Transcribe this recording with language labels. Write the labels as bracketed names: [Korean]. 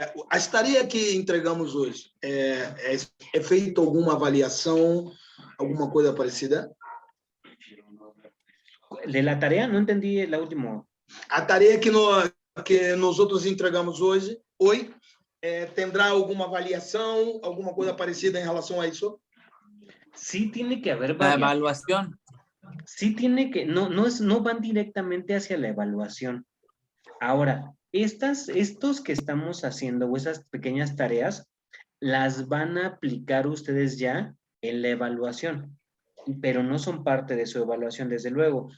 [Portuguese] A estaria que entregamos hoje, é feita alguma avaliação, alguma coisa parecida? [Spanish] De la tarea, no entendí la última. [Portuguese] A tarefa que nós outros entregamos hoje, tendrá alguma avaliação, alguma coisa parecida em relação a isso? [Spanish] Sí tiene que haber La evaluación. Sí tiene que, no van directamente hacia la evaluación. Ahora, estos que estamos haciendo o esas pequeñas tareas, las van a aplicar ustedes ya en la evaluación, pero no son parte de su evaluación, desde luego.